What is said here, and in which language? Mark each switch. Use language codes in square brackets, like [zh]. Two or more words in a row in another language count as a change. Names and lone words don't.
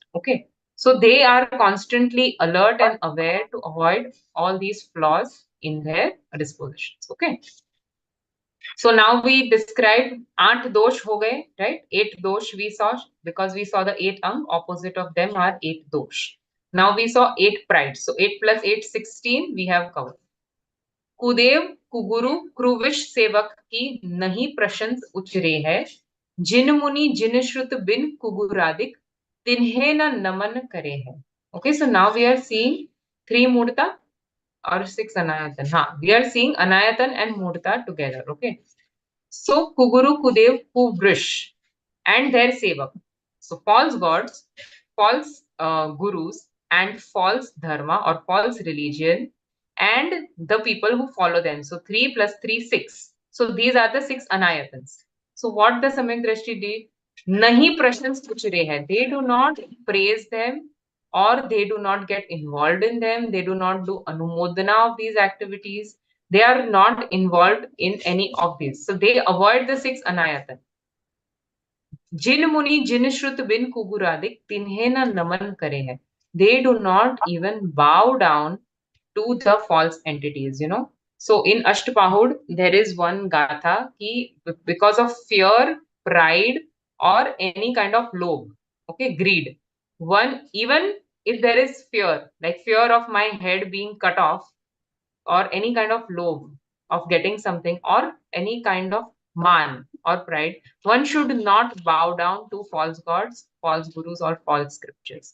[en] Okay, so they are constantly alert and aware to avoid all these flaws in their dispositions. Okay, so now we described 8 [hi] दोष हो गए, [en] right? 8 dosh we saw because we saw the 8 ang. Opposite of them are 8 dosh. Now we saw 8 pride. So 8 plus 8, 16 we have covered. [hi] कुदेव कुगुरु क्रुविश सेवक की नहीं प्रशंस उचरे है जिन मुनि जिन श्रुत बिन कुगुरादिक तिन्हे न नमन करे है. [en] Okay, so now we are seeing 3 murta or 6 anayatan. We are seeing anayatan and murta together. Okay, so Kuguru, Kudev, Kuvrish, and their sevak. So false gods, false gurus, and false dharma or false religion, and the people who follow them. So 3 plus 3, 6. So these are the 6 anayatans. So what the Samyak Drashti did? [hi] नहीं प्रशंस पूछ रहे है. [en] They do not praise them or they do not get involved in them. They do not do anumodana of these activities. They are not involved in any of these. So they avoid the 6 anayatan. [hi] जिन मुनि जिन श्रुत बिन कुगुरादिक तिन्हे न नमन करे है. [en] They do not even bow down to the false entities. So in Ashtapahud, there is one [hi] गाथा कि [en] because of fear, pride, or any kind of lobe, okay, greed. One, even if there is fear, like fear of my head being cut off, or any kind of lobe of getting something, or any kind of man or pride, one should not bow down to false gods, false gurus, or false scriptures.